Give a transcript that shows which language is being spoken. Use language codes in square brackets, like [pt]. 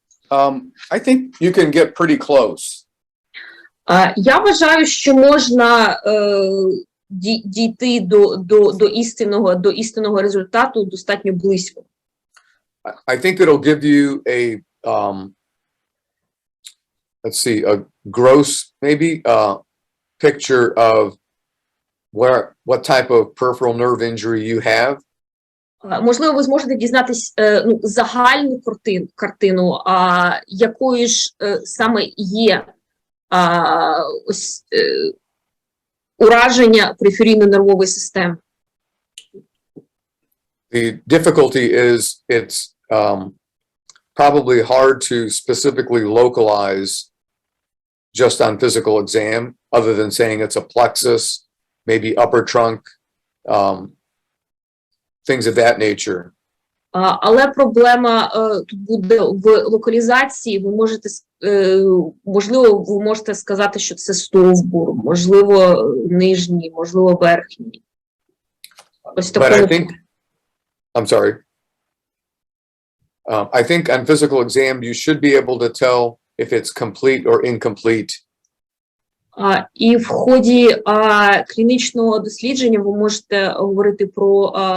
[en] I think you can get pretty close. [uk] Я вважаю, що можна дійти до істинного результату достатньо близько. [en] I think it'll give you a, let's see, a gross maybe picture of what type of peripheral nerve injury you have. [uk] Можливо, ви зможете дізнатись загальну картину, якою ж саме є ось ураження периферійної нервової системи. [en] The difficulty is it's probably hard to specifically localize just on physical exam, other than saying it's a plexus, maybe upper trunk, things of that nature. [uk] Але проблема тут буде в локалізації. Ви можете, можливо, ви можете сказати, що це стовбур, можливо, нижній, можливо, верхній. Ось [en] But I think, I'm sorry. I think on physical exam, you should be able to tell if it's complete or incomplete. [uk] І в ході клінічного дослідження ви можете говорити про